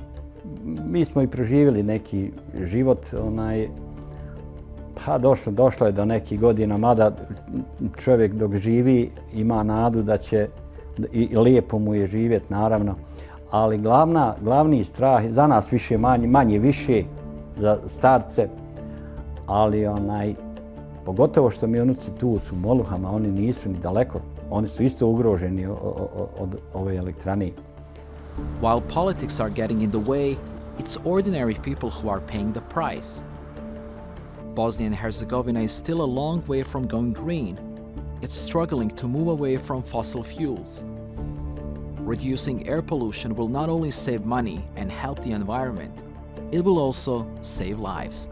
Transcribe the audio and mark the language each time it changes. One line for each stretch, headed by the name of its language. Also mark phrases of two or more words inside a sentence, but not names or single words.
Bosnian: Mi smo i proživjeli neki život, pa došlo je do nekih godina, mada čovjek dok živi ima nadu da će, i lijepo mu je živjeti naravno, ali glavni strah, za nas manje više, za starce, ali pogotovo što mi unuci tu su u Moluhama, oni nisu ni daleko, oni su isto ugroženi od ove elektrane.
English: While politics are getting in the way, it's ordinary people who are paying the price. Bosnia and Herzegovina is still a long way from going green. It's struggling to move away from fossil fuels. Reducing air pollution will not only save money and help the environment, it will also save lives.